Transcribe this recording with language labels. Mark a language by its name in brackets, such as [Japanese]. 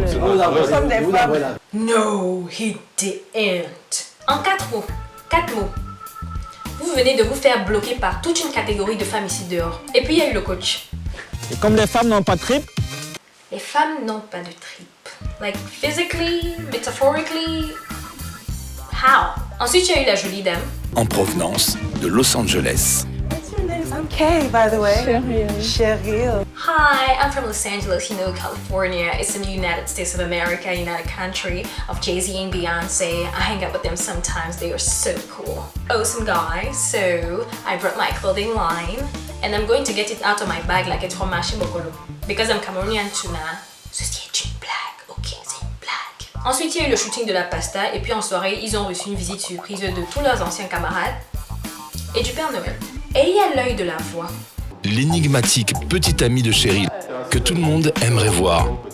[French] Nous sommes des femmes. [English] No, he didn't. [French] En 4 mots. 4 mots. Vous venez de vous faire bloquer par toute une catégorie de femmes ici dehors. Et puis il y a eu le coach. Et comme les femmes n'ont pas de trip, Les femmes n'ont pas de trip. [English] Like physically, metaphorically, how? [French] Ensuite, il y a eu la jolie dame. En provenance de Los Angeles. [English] I'm Kay, by the way. Cheryl. Hi, I'm from Los Angeles, California. It's in the United States of America, United Country of Jay-Z and Beyonce. I hang out with them sometimes. They are so cool. Awesome guys. So I brought my clothing line and I'm going to get it out of my bag like it's from Mashi Bokolo. Because I'm Cameroonian tuna. [French] Ceci est une blague, ok, c'est une blague. Ensuite, il y a eu le shooting de la pasta et puis en soirée, ils ont reçu une visite surprise de tous leurs anciens camarades et du Père Noël. Et il y a l'œil de la voix. L'énigmatique petit ami de Cheryl que tout le monde aimerait voir.